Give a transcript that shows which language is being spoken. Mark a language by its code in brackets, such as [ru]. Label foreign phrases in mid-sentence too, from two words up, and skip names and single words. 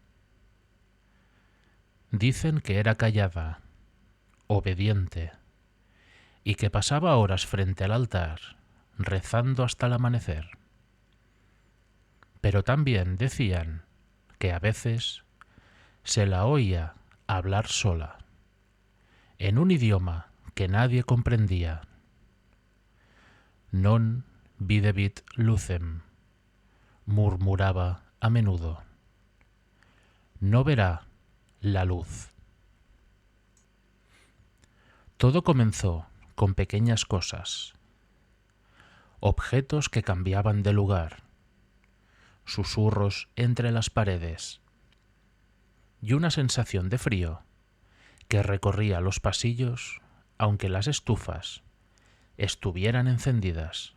[es] Dicen que era callada, obediente, y que pasaba horas frente al altar, rezando hasta el amanecer. Pero también decían que a veces se la oía hablar sola, en un idioma que nadie comprendía. [la] Non videbit lucem, [es] murmuraba a menudo. No verá la luz. Todo comenzó con pequeñas cosas, objetos que cambiaban de lugar, susurros entre las paredes y una sensación de frío que recorría los pasillos aunque las estufas estuvieran encendidas.